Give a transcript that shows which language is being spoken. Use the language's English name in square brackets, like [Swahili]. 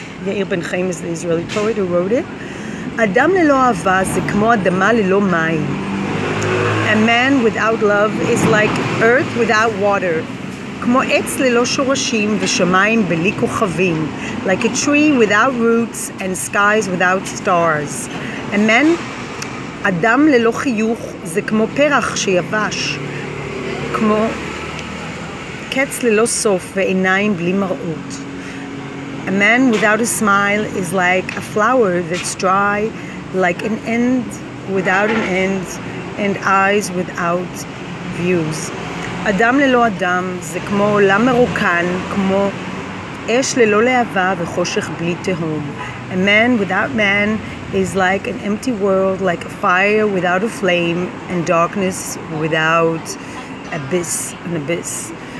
[English] Yair ben Chaim is the Israeli poet who wrote it. [Hebrew] Adam lelo ahava ze kmo adama lelo mayim. [English] A man without love is like earth without water. [Hebrew] כמו עץ ללא שורשים ושמיים בלי כוכבים, [English] like a tree without roots and skies without stars. A man, [Hebrew] אדם ללא חיוך, זה כמו פרח שיבש, כמו קץ ללא סוף ועיניים בלי מראות. [English] A man without a smile is like a flower that's dry, like an end without an end, and eyes without views. [Hebrew] אדם ללא אדם זה כמו עולם מרוקן, כמו אש ללא להבה וחושך בלי תהום. [English] A man without man is like an empty world, like a fire without a flame, and darkness without an abyss.